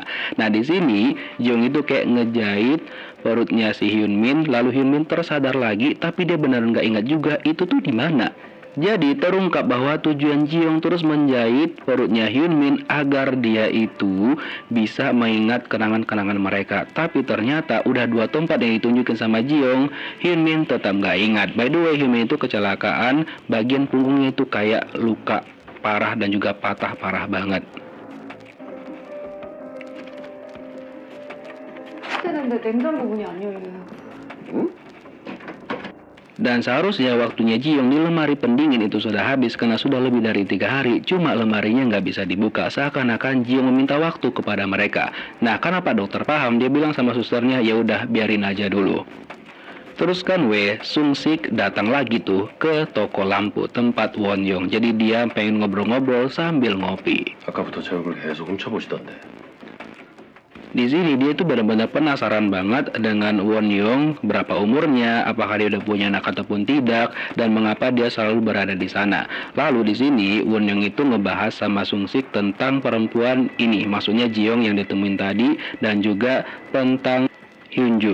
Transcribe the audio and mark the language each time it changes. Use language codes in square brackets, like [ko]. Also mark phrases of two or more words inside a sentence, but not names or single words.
[id] Nah, di sini Ji-young itu kayak ngejahit perutnya si Hyun Min, lalu Hyun Min tersadar lagi, tapi dia benar nggak ingat juga itu tuh di mana. Jadi terungkap bahwa tujuan Ji-young terus menjahit perutnya Hyun Min agar dia itu bisa mengingat kenangan-kenangan mereka. Tapi ternyata udah 2 tempat yang ditunjukin sama Ji-young, Hyun Min tetap nggak ingat. [en] By the way, [id] Hyun Min itu kecelakaan, bagian punggungnya itu kayak luka parah dan juga patah parah banget. [ko] 근데 냉장 부분이 안 열려요. [id] Dan seharusnya waktunya Ji-young di lemari pendingin itu sudah habis karena sudah lebih dari 3 hari. Cuma lemarinya nggak bisa dibuka, seakan-akan Ji-young meminta waktu kepada mereka. Nah, karena Pak Dokter paham, dia bilang sama susternya, ya udah biarin aja dulu. Terus kan Sung-sik datang lagi tuh ke toko lampu tempat Won-young. Jadi dia pengen ngobrol-ngobrol sambil ngopi. [ko] 아까부터 제 얼굴 계속 훔쳐보시던데. [id] Di sini dia itu benar-benar penasaran banget dengan Won-young, berapa umurnya, apakah dia udah punya anak ataupun tidak, dan mengapa dia selalu berada di sana. Lalu di sini Won-young itu ngebahas sama Sung-sik tentang perempuan ini, maksudnya Ji-young yang ditemuin tadi, dan juga tentang Hyunju.